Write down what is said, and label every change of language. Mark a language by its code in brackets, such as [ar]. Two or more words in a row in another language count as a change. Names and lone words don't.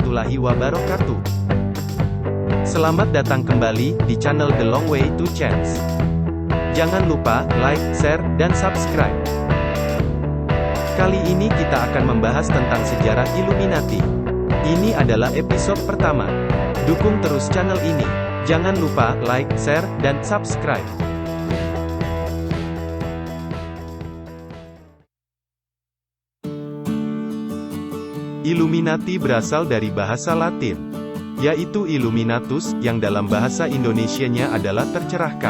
[ar] warahmatullahi wabarakatuh. [id] Selamat datang kembali di channel The Long Way to Chance. Jangan lupa like, share, dan subscribe. Kali ini kita akan membahas tentang sejarah Illuminati. Ini adalah episode pertama. Dukung terus channel ini. Jangan lupa like, share, dan subscribe. Illuminati berasal dari bahasa Latin, yaitu Illuminatus, yang dalam bahasa Indonesianya adalah tercerahkan.